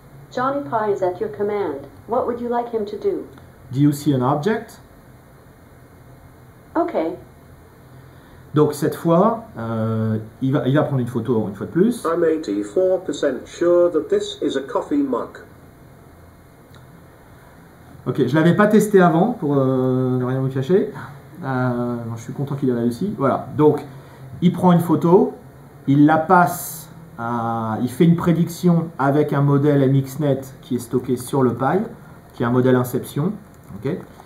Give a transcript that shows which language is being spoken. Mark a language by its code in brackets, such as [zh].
[en] Johnny Pie is at your command. What would you like him to do? Do you see an object? Okay. [fr] Donc cette fois, il va prendre une photo une fois de plus. [en] I'm 84% sure that this is a coffee mug. [fr] Ok, je l'avais pas testé avant pour ne rien vous cacher. Je suis content qu'il ait réussi. Voilà, donc il prend une photo, il la passe, il fait une prédiction avec un modèle MXNet qui est stocké sur le Pi, qui est un modèle Inception. Okay.